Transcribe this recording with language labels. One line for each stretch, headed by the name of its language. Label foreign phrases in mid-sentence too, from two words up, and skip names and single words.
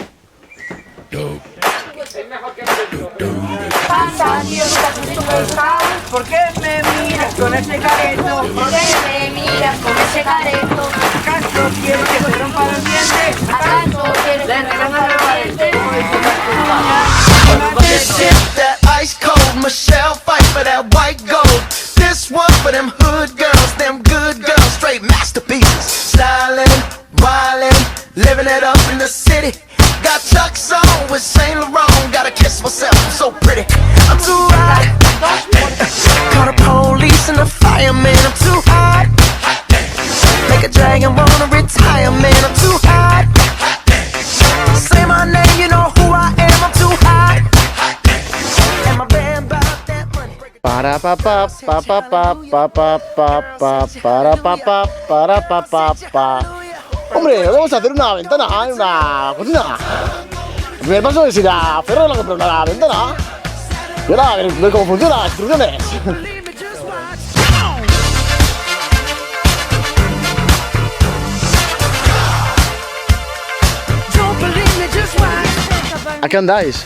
Spanish: ¿Por qué me miras con ese careto? ¿Por qué me miras con ese careto? ¿Acaso quieres que se rompa los dientes? ¿Acaso quieres que me rompa los dientes?
English: This shit, that ice cold Michelle fight for that white gold. This one for them hood girls, them good girls, straight masterpieces. Stylin', wildin', living it up in the city. Got Chuck's on with Saint Laurent. Gotta kiss myself, I'm so pretty. I'm too hot. Call the police and the fireman. I'm too hot. Make a dragon wanna retire, man. I'm too hot. Say my name, you know who I am. I'm too hot. And my band bought that money. Para pa pa pa pa pa pa pa pa pa para pa pa para pa pa pa.
Spanish: Hombre, vamos a hacer una ventana en una cocina. El primer paso es ir a Ferro a comprar una ventana. Y ahora ver cómo funcionan las instrucciones. ¿A qué andáis?